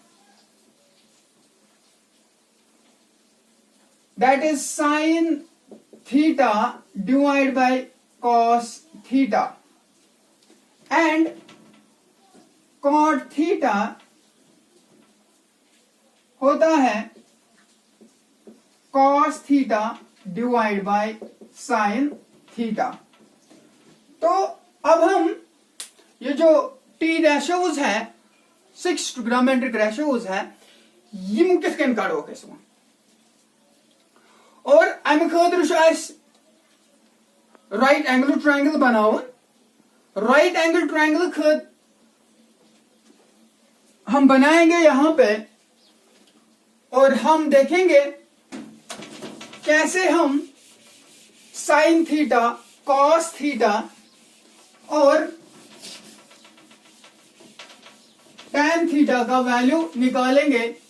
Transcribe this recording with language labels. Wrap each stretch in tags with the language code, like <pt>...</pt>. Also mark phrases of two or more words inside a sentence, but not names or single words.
<en>that is sin theta divide by cos theta and cot theta</en> <hi>होता है</hi> <en>cos theta divide by sin theta.</en> <hi>तो अब हम ये जो</hi> <en>T ratios</en> <hi>है, 6</hi> <en>trigonometric ratios</en> <hi>है,</hi> <ks>यम किथ कन कड़ो और अमि खतर</ks> <en>right angle triangle</en> <ks>बनावन।</ks> <en>right angle triangle</en> <hi>हम बनाएंगे यहां पे और हम देखेंगे कैसे हम</hi> <en>sin theta, cos theta</en> <hi>और</hi> <en>tan theta</en> <hi>का वैल्यू निकालेंगे।</hi>